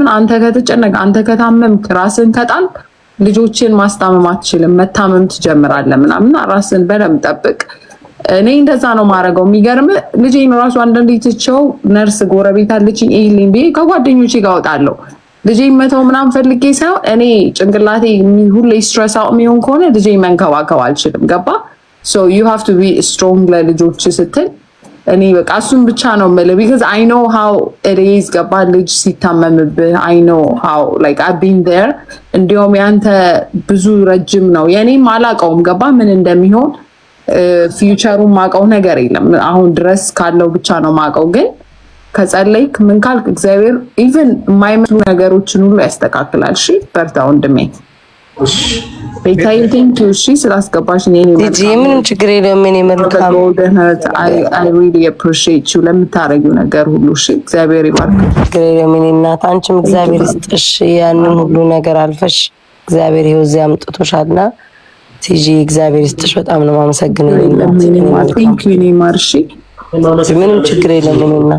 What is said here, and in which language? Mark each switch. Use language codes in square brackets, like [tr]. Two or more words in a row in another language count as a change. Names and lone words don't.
[am] አንተ ከተጨነቅ አንተ ከታመምክ ራስን ከጣል ልጆችን ማስታመም አትችልም መታመም ትጀምራለህ ምናምን ራስን በደንብ ጠብቅ እኔ እንደዛ ነው ማረገው የሚገርም ልጄን ራሱ አንዳንዴ ትቼው ነርስ ጎረቤት አለችኝ ይሄልኝ ቢይ ከጓደኞቼ ጋር ወጣለሁ ልጄን መተው ምናምን ፈልጌ ሳይሆን እኔ ጭንቅላቴ ሁሌ [en] stress out [am] የሚሆን ከሆነ ልጄን መንከባከብ አልችልም ገባ [en] so you have to be strong [am] ለልጆች ስትል እኔ በቃ እሱን ብቻ ነው ማለት [en] because I know how it is [am] ገባ ልጅ ሲታመምብህ [en] I know how like I've been there [am] እንዲያውም ያንተ ብዙ ረጅም ነው የኔም አላውቀውም ገባ ምን እንደሚሆን ፊውቸሩን ማውቀው ነገር የለም አሁን ድረስ ካለው ብቻ ነው ማውቀው ግን ከጸለይክ ምን ካልክ እግዚአብሔር even የማይመስሉ ነገሮችን ሁሉ ያስተካክላል እሺ በርታ ወንድሜ ቤታይ [en] thank you [am] እሺ ስላስገባሽ ነኝ ዲጂ ምንም ችግር የለውም እኔ መልካም [en] I really appreciate you [am] ለምታረጊው ነገር ሁሉ እሺ እግዚአብሔር ይባርክ ችግር የለውም እኔ እናት አንቺም እግዚአብሔር ይስጥሽ ያንን ሁሉ ነገር አልፈሽ እግዚአብሔር ይኸው እዚህ አምጥቶሻልና ቲጂ እግዚአብሔር ይስጥሽ በጣም ነው ማመሰግነው [en] thank you እኔ ማርሺ [am] ምንም ችግር የለም እኔ እናት